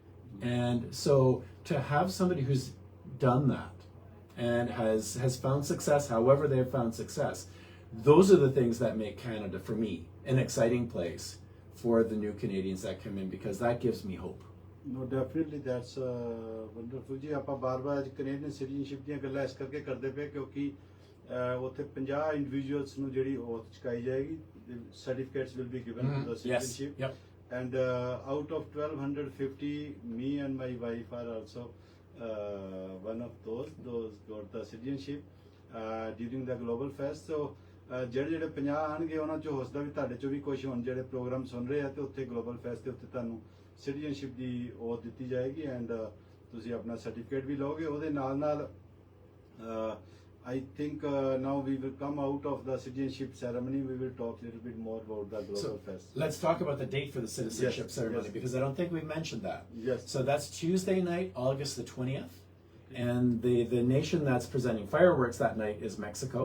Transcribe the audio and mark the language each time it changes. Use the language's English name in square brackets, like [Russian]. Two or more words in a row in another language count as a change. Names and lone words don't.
[English] And so to have somebody who's done that and has found success, however they've found success, those are the things that make Canada, for me, an exciting place for the new Canadians that come in, because that gives me hope. No, definitely that's wonderful जी। [Punjabi] ਆਪਾਂ ਬਾਰ-ਬਾਰ ਅੱਜ [English] Canadian citizenship [Punjabi] ਦੀਆਂ ਗੱਲਾਂ ਇਸ ਕਰਕੇ ਕਰਦੇ ਪਏ ਕਿਉਂਕਿ ਉੱਥੇ 50 ਇੰਡੀਵਿਜੂਅਲਸ ਨੂੰ ਜਿਹੜੀ oath ਚੁਕਾਈ ਜਾਏਗੀ, [English] certificates will be given to the citizenship. Yes. Yep. And out of 1250, me and my wife are also one of those got the citizenship during the Global Fest. [Punjabi] So ਜਿਹੜੇ 50 ਆਣਗੇ ਉਹਨਾਂ ਚੋਂ ਹੋ ਸਕਦਾ ਵੀ ਤੁਹਾਡੇ ਚੋਂ ਵੀ ਕੁਝ ਹੁਣ ਜਿਹੜੇ ਪ੍ਰੋਗਰਾਮ ਸੁਣ ਰਹੇ ਆ ਤੇ ਉੱਥੇ ਗਲੋਬਲ ਫੈਸਟ ਦੇ ਉੱਤੇ ਤੁਹਾਨੂੰ ਸਿਟੀਜ਼ਨਸ਼ਿਪ ਦੀ oath ਦਿੱਤੀ ਜਾਏਗੀ, ਐਂਡ ਤੁਸੀਂ ਆਪਣਾ ਸਰਟੀਫਿਕੇਟ ਵੀ ਲਓਗੇ। ਉਹਦੇ ਨਾਲ [English] I think now we will come out of the citizenship ceremony. We will talk a little bit more about the Global Fest. Let's talk about the date for the citizenship ceremony, because I don't think we mentioned that. Yes. So that's Tuesday night, August the 20th. Okay. And the nation that's presenting fireworks that night is Mexico.